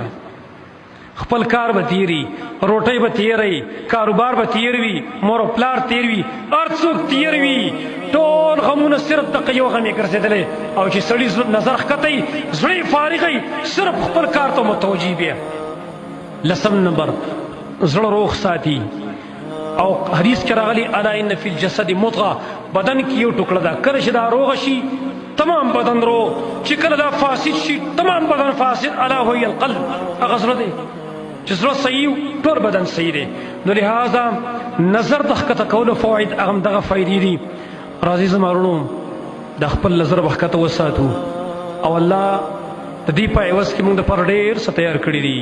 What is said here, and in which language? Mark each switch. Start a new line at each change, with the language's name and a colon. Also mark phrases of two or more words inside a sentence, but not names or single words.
Pashto: خپل کار به تیری، روټۍ به تیری، کاروبار به تیر وي، مور و پلار تیر وي، هر څوک تیر وي، ټول غمونه صرف دغه یو غم یې ګرځېدلی او چې سړي نظر ښکتی زړه یې فارغی صرف خپل کار ته متوجه بیا. 10 نمبر زړه روغ ساتي او حدیث کې راغلی
Arabic: الا ان فی الجسد مضغه،
Pashto: بدن کې یو ټوکړه ده، کله چې دا روغ شي تمام بدن روغ، چې کله دا فاسد شي تمام بدن فاسد.
Arabic: الا هو القلب،
Pashto: هغه زړه دی چې زړه صحیح ټول بدن صحیح دی. نو لہذا نظر د ښکته کولو فواید هغه دغه فایدې دي. راځئ زما وروڼو د خپل نظر به ښکته وساتو او الله د دې په عوض کې موږ دپاره ډېر څه تیار کړي دي.